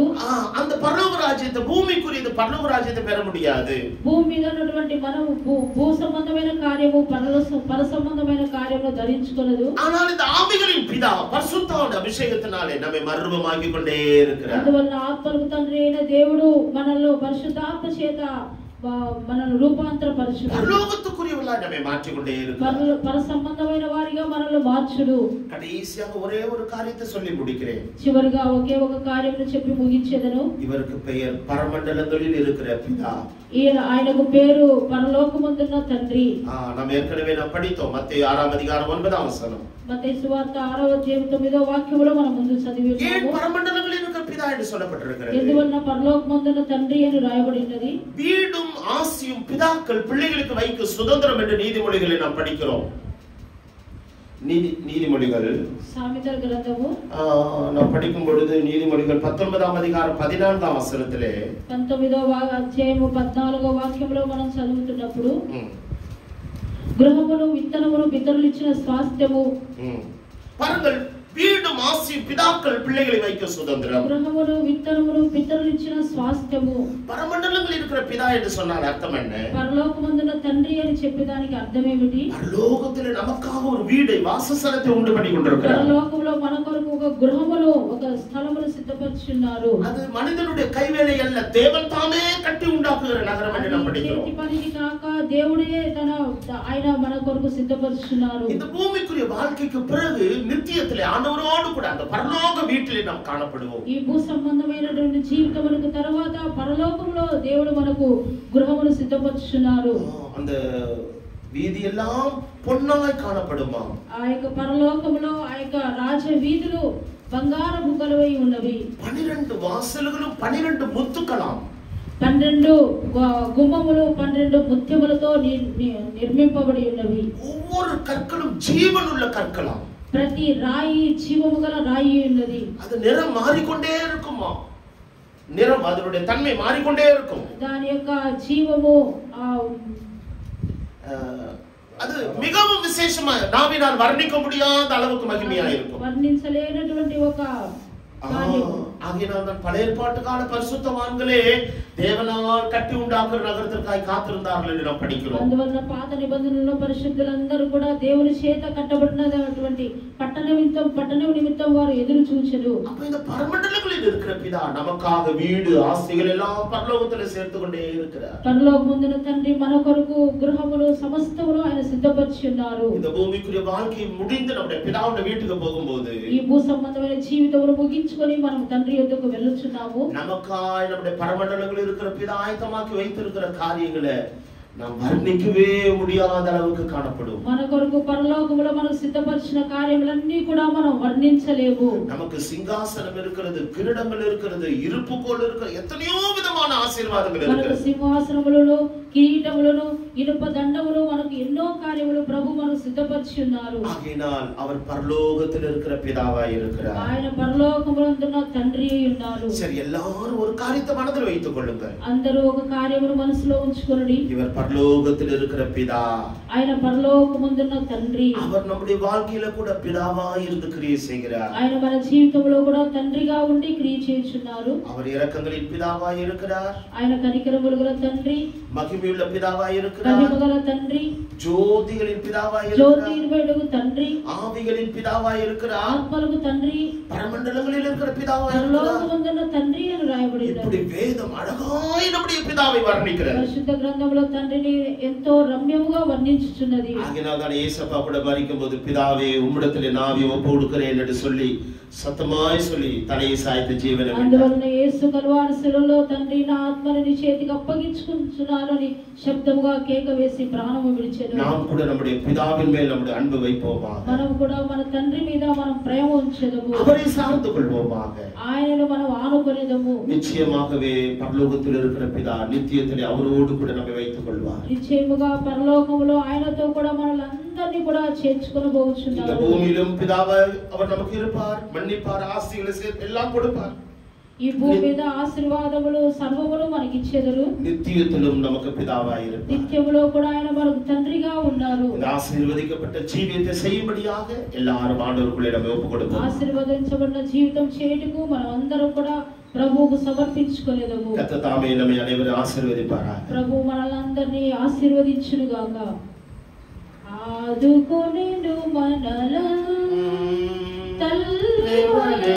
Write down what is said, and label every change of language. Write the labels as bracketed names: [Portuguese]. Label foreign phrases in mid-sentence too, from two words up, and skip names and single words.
[Tamil] அந்த பரலோக ராஜ்யத்தை, பூமிக்குரியது பரலோக ராஜ்யத்தை பெற முடியாது. [Telugu] భూమి మీద ఉన్నటువంటి మనము భూ సంబంధమైన కార్యము పర సంబంధమైన కార్యము ధరించుకొనదు. [Tamil] ஆனால் இந்த ఆవిகளின் பிதா பரிசுத்தாவின் அபிஷேகத்தினாலே நம்மை மறுரூபமாக்கிக் கொண்டே இருக்கிறார். [Telugu] అందువల్ల ఆత్మలకు తండ్రి అయిన దేవుడు మనల్ని పరిశుద్ధాత్మ చేత మనల్ని రూపాంతరపరచును. [Tamil] పరలోకத்துக்குரியவர்களாய் நம்மை மாற்றிக் கொண்டே இருக்கிறார். [Telugu] పర సంబంధమైన వారిగా మనల్ని మార్చును. [Tamil] கடைசியாக ஒரே ஒரு காரியத்தை சொல்லி முடிக்கிறேன். [Telugu] చివరిగా ఒకే ఒక కార్యమును చెప్పి ముగించెదను. [Tamil] இவருக்கு பெயர் பரமண்டலங்களில் இருக்கிற பிதா. [Telugu] ఆయనకు పేరు పరలోకమందున్న తండ్రి. [Tamil] நாம் ஏற்கனவே படித்தோம், மத்தேயு 6వ அதிகாரம் 9வ வசனம். [Telugu] మత్తయి సువార్త 6వ అధ్యాయం 9వ వాక్యములో మనం ముందు చదివాము. [Tamil] ஏன் பரமண்டலங்களில் இருக்கிற பிதா என்று சொல்லப்பட்டிருக்கிறது? [Telugu] ఎందువల్ల పరలోకమందున్న తండ్రి అని రాయబడినది? [Tamil] வீடும் ஆசியும் பிதாக்கள் பிள்ளைகளுக்கு வைக்க சுதந்திரம் என்று நீதிமொழிகளை நாம் படிக்கிறோம். நீதிமொழிகள் [Telugu] సామెతల గ్రంథము [Tamil] நாம் படிக்கும் பொழுது நீதிமொழிகள் 19వ அதிகாரம் 14வ வசனத்திலே [Telugu] 19వ అధ్యాయము 14వ వాక్యంలో మనం చదువుతున్నప్పుడు, గృహమును విత్తనమును పితరులు ఇచ్చిన స్వాస్థ్యము. [Tamil] பாருங்கள், வீடும் ஆசியும் பிதாக்கள் பிள்ளைகளை வைக்க சுதந்திரம். [Telugu] గృహమును విత్తనమును పితరులు ఇచ్చిన స్వాస్థ్యము. [Tamil] பரமண்டலங்களில் இருக்கிற பிதா என்று சொன்னால் அர்த்தம் என்ன? [Telugu] పరలోకమందున తండ్రి అని చెప్పేదానికి అర్థం ఏమిటి? [Tamil] பரலோகத்திலே நமக்காக ஒரு வீடை, வாசஸ்தலத்தை உண்டு பண்ணி கொண்டிருக்கிறார். [Telugu] పరలోకంలో మన కొరకు ఒక గృహమును, ఒక స్థలమును సిద్ధపరిచున్నారు. [Tamil] அது மனிதனுடைய கைவேலை அல்ல, தேவன் தாமே கட்டி உண்டாக்குகிற நகரம் என்று நாம் படிக்கிறோம். [Telugu] చేతి పనిది కాక దేవుడే ఆయన మన కొరకు సిద్ధపరిచున్నారు. [Tamil] இந்த பூமிக்குரிய வாழ்க்கைக்கு பிறகு நித்தியத்திலே ஆண்டவரோடு கூட அந்த பரலோக வீட்டிலே நாம் காணப்படுவோம். [Telugu] ఈ భూ సంబంధమైనటువంటి జీవితమునకు తర్వాత పరలోకంలో దేవుడు మనకు గృహమును సిద్ధపరిచున్నారు. [Tamil] அந்த வீதி எல்லாம் பொன்னாய் காணப்படுமா. [Telugu] ఆ యొక్క పరలోకములో ఆ యొక్క రాజ వీధులు బంగారపు కలవై ఉన్నవి. [Tamil] 12 வாசல்கள் 12 முத்துக்களாம். [Telugu] 12 గుమ్మములు 12 ముత్యములతో నిర్మింపబడి ఉన్నవి. [Tamil] ஒவ்வொரு கற்களும் ஜீவனுள்ள கற்களாம். [Telugu] ప్రతి రాయి జీవము గల రాయి ఉన్నది. [Tamil] அது நிறம் மாறிக்கொண்டே இருக்குமா. நிறம் அதனுடைய தன்மை மாறிக்கொண்டே இருக்கும். [Telugu] దాని యొక్క జీవము [Tamil] அது மிகவும் விசேஷமா நாவினால் வர்ணிக்க முடியாத அளவுக்கு மகிமையா இருக்கும். [Telugu] వర్ణించలేనటువంటి ఒక [Tamil] ஆகையினால் தான் பழைய ஏற்பாட்டு கால பரிசுத்தவான்களே தேவனால் கட்டி உண்டாக்குற நகரத்திற்காக காத்திருந்தார்கள் என்று நாம் படிக்கிறோம். [Telugu] అందువల్ల పాత నిబంధనలో పరిశుద్ధులందరూ కూడా దేవుని చేత కట్టబడినటువంటి పట్టణ నిమిత్తం వారు ఎదురు చూచెరు. [Tamil] அப்ப இந்த பரமண்டலங்களில் இருக்கிற பிதா நமக்காக வீடு ஆஸ்திகள் எல்லாம் பரலோகத்தில் சேர்த்து கொண்டே இருக்கிறார். [Telugu] పరలోకమందున తండ్రి మన కొరకు గృహములు సమస్తమును ఆయన సిద్ధపరిచి ఉన్నారు. [Tamil] இந்த பூமிக்குரிய வாழ்க்கை முடிந்து நம்முடைய பிதாவுடைய வீட்டுக்கு போகும்போது [Telugu] ఈ భూ సంబంధమైన జీవితమును ముగించుకొని మనం తండ్రి యొద్దకు వెళ్ళుచున్నాము. [Tamil] நமக்காய் நம்முடைய பரமண்டலங்களில் இருக்கிற பிதா ஆயத்தமாக்கி வைத்திருக்கிற காரியங்களை நாம் வர்ணிக்கவே முடியாத அளவுக்கு காணப்படும். [Telugu] మన కొరకు పరలోకములో మనకు సిద్ధపరిచిన కార్యములన్నీ కూడా మనం వర్ణించలేము. [Tamil] நமக்கு சிங்காசனம் இருக்கிறது, கிரீடங்கள் இருக்கிறது, இருப்புக்கோல் இருக்கிறது, எத்தனையோ விதமான ஆசீர்வாதங்கள் இருக்கிறது. [Telugu] మనకు సింహాసనములను కిరీటములను ఇనుప దండములు మనకు ఎన్నో కార్యములు ప్రభు మనకు సిద్ధపరిచి ఉన్నారు. [Tamil] ஆகையினால் அவர் பரலோகத்தில் இருக்கிற பிதாவாய் இருக்கிறார். [Telugu] ఆయన పరలోకమునందున్న తండ్రి అయి ఉన్నారు. [Tamil] சரி, எல்லாரும் ஒரு காரியத்தை மனதில் வைத்துக் கொள்ளுங்கள். [Telugu] అందరూ ఒక కార్యమును మనసులో ఉంచుకొనుడి. [Tamil] இவர் பரலோகத்தில் இருக்கிற பிதா, [Telugu] ఆయన పరలోకముందున్న తండ్రి. [Tamil] அவர் நம்முடைய வாழ்க்கையில கூட பிதாவாய் இருந்து கிரியை செய்கிறார். [Telugu] ఆయన మన జీవితంలో కూడా తండ్రిగా ఉండి క్రియ చేయుచున్నారు. [Tamil] அவர் இரக்கங்களின் பிதாவாய் இருக்கிறார். [Telugu] ఆయన కనికరములు గల తండ్రి, [Tamil] மகிமையுள்ள பிதாவாய் இருக்கிறார். [Telugu] మహిమగల తండ్రి, [Tamil] ஜோதிகளின் பிதாவாய் [Telugu] జ్యోతి [Tamil] இருக்கிறார். [Telugu] వెలుగు తండ్రి, [Tamil] ஆவிகளின் பிதாவாய் இருக்கிறார். [Telugu] ఆత్మలకు తండ్రి, [Tamil] பரமண்டலங்களில் இருக்கிற பிதாவாய் இருக்கிறார். [Telugu] పరలోకమందున్న తండ్రి అని రాయబడింది. [Tamil] இப்படி வேதம் அழகாய் நம்முடைய பிதாவை வர்ணிக்கிறது. [Telugu] పరిశుద్ధ గ్రంథంలో తండ్రిని ఎంతో రమ్యముగా వర్ణించుచున్నది. [Tamil] ஆகினால்தான் இயேசப்பா கூட மரிக்கும்போது பிதாவே உம்மிடத்திலே நாவி ஒப்பு கொடுக்கிறேன் என்று சொல்லி சத்தமாய் சொல்லி தலையை சாய்த்து ஜீவனை விட்டார். [Telugu] అందువలన యేసు కల్వారి శిలువలో తండ్రి నా ఆత్మని నీ చేతికి అప్పగించుకుంటున్నానని శబ్దముగా కేక వేసి ప్రాణము విడిచెను. [Tamil] நாம் கூட நம்முடைய பிதாவின் மேல் நம்முடைய அன்பு வைப்போமாக. [Telugu] మనం కూడా మన తండ్రి మీద మనం ప్రేమ ఉంచెదము. [Tamil] அவரை சார்ந்து கொள்வோமாக. [Telugu] ఆయనను మనం ఆనుకొనేదము. [Tamil] நிச்சயமாகவே பரலோகத்தில் இருக்கிற பிதா நித்தியத்திலே அவரோடு கூட நம்மை வைத்துக் கொள்வார். [Telugu] నిశ్చయముగా పరలోకములో ఆయనతో కూడా మనలందరినీ కూడా చేర్చుకొని [Tamil] இந்த [Telugu] పోవచ్చున్నారు. [Tamil] பூமியிலும் பிதாவை அவர் நமக்கு இருப்பார், மன்னிப்பார், ஆசீர்வாதங்களை சேர்த்து எல்லாம் கொடுப்பார். [Telugu] ఈ భూమి మీద ఆశీర్వాదములు సర్వములు మనకి ఇచ్చెదరు. [Tamil] நித்தியத்திலும் நமக்கு பிதாவாய் இருப்பார். [Telugu] నిత్యములో కూడా ఆయన మనకు తండ్రిగా ఉన్నారు. [Tamil] இந்த ஆசீர்வதிக்கப்பட்ட ஜீவியத்தை செய்யும்படியாக எல்லாரும் ஆண்டவருக்குள்ளே நம்ம ஒப்புக் கொடுப்போம். [Telugu] ఆశీర్వదించబడిన జీవితం చేయుటకు మనం అందరం కూడా ప్రభువుకు సమర్పించుకొనేదము. [Tamil] கர்த்தர் தாமே நம்மை அனைவரும் ஆசீர்வதிப்பாராக. [Telugu] ప్రభు మనలందరినీ ఆశీర్వదించును గాక. ఆదుకొనెను మనలను తల్లి